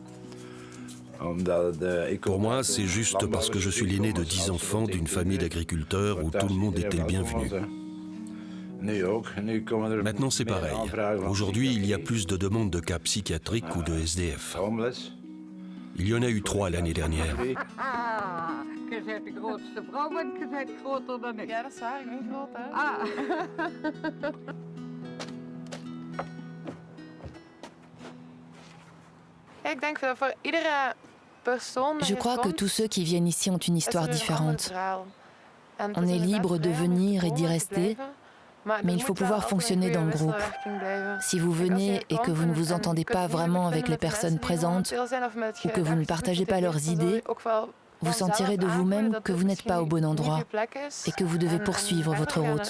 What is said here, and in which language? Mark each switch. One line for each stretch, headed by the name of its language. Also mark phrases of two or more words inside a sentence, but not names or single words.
French: Pour moi, c'est juste parce que je suis l'aîné de 10 enfants d'une famille d'agriculteurs où tout le monde était le bienvenu. Maintenant, c'est pareil. Aujourd'hui, il y a plus de demandes de cas psychiatriques ou de SDF. Il y en a eu 3 l'année dernière.
Dutch: Je bent de grootste vrouw en je bent groter dan ik. Ja, dat is waar. Ik ben groot, hè? Ah. Ik denk dat voor iedere persoon...
French: Je crois que tous ceux qui viennent ici ont une histoire différente. On est libre de venir et d'y rester, mais il faut pouvoir fonctionner dans le groupe. Si vous venez et que vous ne vous entendez pas vraiment avec les personnes présentes ou que vous ne partagez pas leurs idées, vous sentirez de vous-même que vous n'êtes pas au bon endroit et que vous devez poursuivre votre route.